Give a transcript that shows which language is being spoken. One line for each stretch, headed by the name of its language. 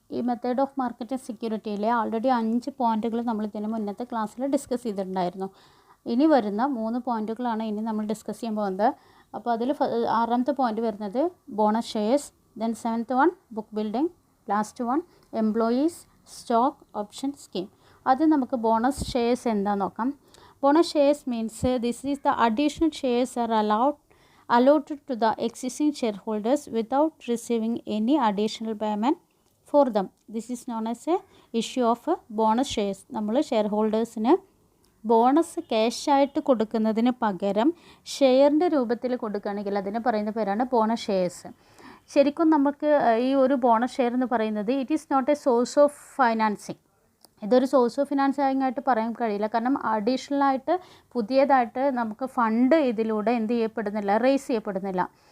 Malayalam: ഈ method of marketing സെക്യൂരിറ്റിയിലെ already 5 പോയിൻറ്റുകൾ നമ്മൾ ഇതിന് മുന്നത്തെ ക്ലാസ്സിൽ ഡിസ്കസ് ചെയ്തിട്ടുണ്ടായിരുന്നു. ഇനി വരുന്ന 3 പോയിൻറ്റുകളാണ് ഇനി നമ്മൾ ഡിസ്കസ് ചെയ്യാൻ പോകുന്നത്. അപ്പോൾ അതിൽ 6ാമത്തെ പോയിൻറ്റ് വരുന്നത് bonus shares, then 7th one book building, last one employees stock option scheme. അത് നമുക്ക് ബോണസ് ഷെയർസ് എന്താണെന്ന് നോക്കാം.
English: Bonus shares means this is the additional shares are allotted to the existing shareholders without receiving any additional payment for them. This is known as a issue of bonus shares.
Malayalam: നമ്മൾ ഷെയർഹോൾഡേഴ്സിന് bonus ക്യാഷായിട്ട് കൊടുക്കുന്നതിന് പകരം ഷെയറിൻ്റെ രൂപത്തിൽ കൊടുക്കുകയാണെങ്കിൽ അതിന് പറയുന്ന പേരാണ് bonus shares. ശരിക്കും നമുക്ക് ഈ ഒരു ബോണസ് ഷെയർ എന്ന് പറയുന്നത്
English: It is not a source of financing.
Malayalam: ഇതൊരു സോഴ്സ് ഓഫ് ഫിനാൻസിങ് ആയിട്ട് പറയാൻ കഴിയില്ല. കാരണം അഡീഷണലായിട്ട് പുതിയതായിട്ട് നമുക്ക് ഫണ്ട് ഇതിലൂടെ എന്ത് ചെയ്യപ്പെടുന്നില്ല, റേസ് ചെയ്യപ്പെടുന്നില്ല.